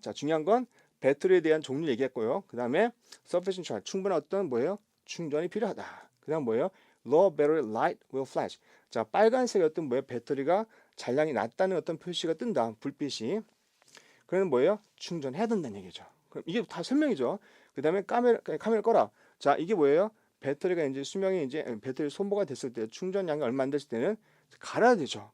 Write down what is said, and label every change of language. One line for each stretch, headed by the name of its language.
Korean: 자, 중요한 건 배터리에 대한 종류 얘기했고요. 그다음에
English: sufficient charge.
Korean: 충분한 어떤 뭐예요? 충전이 필요하다. 그다음 뭐예요?
English: low battery light will flash.
Korean: 자, 빨간색 어떤 뭐예요? 배터리가 잔량이 낮다는 어떤 표시가 뜬다. 불빛이. 그러면 뭐예요? 충전해야 된다는 얘기죠. 그럼 이게 다 설명이죠. 그다음에 카메라 꺼라. 자, 이게 뭐예요? 배터리가 이제 수명이 이제 배터리 소모가 됐을 때 충전량이 얼마 안 됐을 때는 갈아야 되죠.